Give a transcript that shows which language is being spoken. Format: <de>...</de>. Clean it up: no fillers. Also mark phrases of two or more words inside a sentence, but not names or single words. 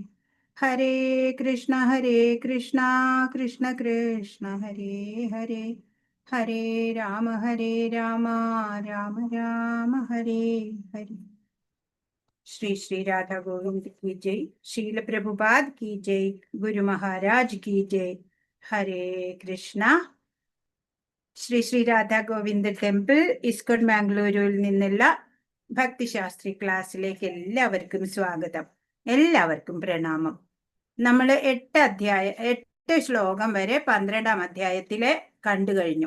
<sa>हरे कृष्ण कृष्ण कृष्ण हरे हरे, हरे राम राम राम हरे हरे।</sa> <hi>श्री श्री राधा गोविंद की जय, शील प्रभुपाद की जय, गुरु महाराज की जय।</hi> <sa>हरे कृष्ण।</sa> <ml>ശ്രീ ശ്രീ രാധാ ഗോവിന്ദ ടെമ്പിൾ ഇസ്കോൺ മാംഗ്ലൂരിൽ നിന്നുള്ള ഭക്തിശാസ്ത്രി ക്ലാസ്സിലേക്ക് എല്ലാവർക്കും സ്വാഗതം, എല്ലാവർക്കും പ്രണാമം. നമ്മൾ 8 ശ്ലോകം വരെ 12-ാം അധ്യായത്തിലെ കണ്ടു കഴിഞ്ഞു.</ml>